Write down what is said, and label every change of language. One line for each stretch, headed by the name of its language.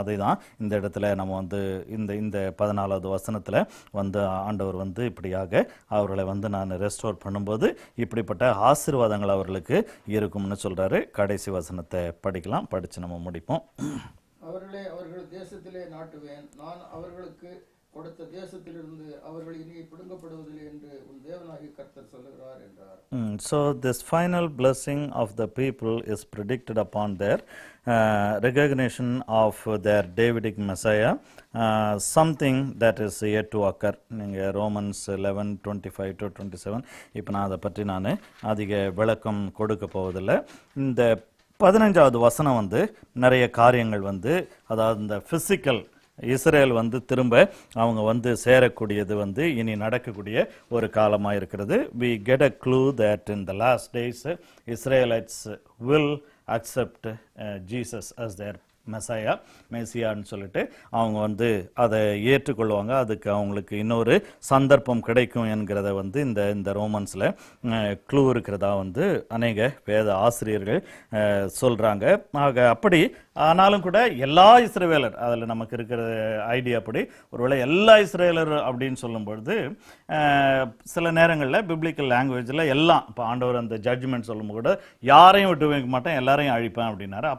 Tamil: அதை தான் இந்த இடத்துல நம்ம இந்த 14வது வசனத்தில் ஆண்டவர் இப்படியாக அவர்களை நான் ரெஸ்டோர் பண்ணும்போது இப்படிப்பட்ட ஆசீர்வாதங்கள் அவர்களுக்கு இருக்கும்னு சொல்றாரு. கடைசி வசனத்தை படிக்கலாம், படிச்சு நம்ம முடிப்போம். அவர்களை அவர்கள் தேசத்திலே நாட்டுவேன், நான் அவர்களுக்கு கொடுத்த தேசத்திலிருந்து அவர்கள் இனி பிடுங்கப்படுவதில்லை என்று உன் தேவனாகிய கர்த்தர் சொல்லுகிறார் என்றார்.
English: So this final blessing of the people is predicted upon their recognition of their Davidic Messiah, something that is yet to occur.
Tamil: நீங்கள் Romans 11:25-27 இப்போ நான் அதை பற்றி நான் அதிக விளக்கம் கொடுக்க போவதில்லை. இந்த 15வது வசனம் நிறைய காரியங்கள் அதாவது இந்த பிசிக்கல் இஸ்ரேல் திரும்ப அவங்க சேரக்கூடியது இனி நடக்கக்கூடிய ஒரு காலமாக இருக்கிறது.
English: We get a clue that in the last days Israelites will accept Jesus as their Messiah,
Tamil: மெசியான்னு சொல்லிட்டு அவங்க அதை ஏற்றுக்கொள்வாங்க. அதுக்கு அவங்களுக்கு இன்னொரு சந்தர்ப்பம் கிடைக்கும் என்கிறத இந்த ரோமன்ஸில் க்ளூ இருக்கிறதா அநேக வேத ஆசிரியர்கள் சொல்கிறாங்க. ஆக அப்படி ஆனாலும் கூட எல்லா இஸ்ரவேலர், அதில் நமக்கு இருக்கிற ஐடியா அப்படி ஒருவேளை எல்லா இஸ்ரவேலர் அப்படின்னு சொல்லும்பொழுது சில நேரங்களில் பிப்ளிக்கல் லாங்குவேஜில் எல்லாம் இப்போ ஆண்டவர் அந்த ஜட்ஜ்மெண்ட் சொல்லும்போது கூட யாரையும் விட்டு வைக்க மாட்டேன், எல்லாரையும் அழிப்பேன் அப்படின்னாரு.